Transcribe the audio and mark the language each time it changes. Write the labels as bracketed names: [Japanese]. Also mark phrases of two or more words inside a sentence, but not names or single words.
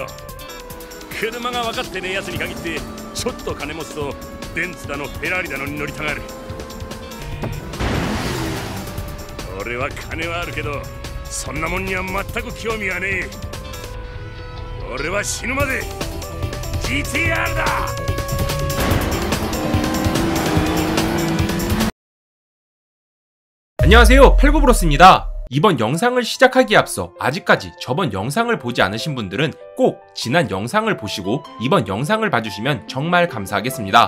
[Japanese] 車が分かってねえやつに限ってちょっと金持つとベンツだのフェラーリだのに乗りたがる。俺は金はあるけどそんなもんには全く興味はねえ。俺は死ぬまで GTR だ。 [Korean] 안녕하세요, 팔구브로스입니다. 이번 영상을 시작하기에 앞서 아직까지 저번 영상을 보지 않으신 분들은 꼭 지난 영상을 보시고 이번 영상을 봐주시면 정말 감사하겠습니다.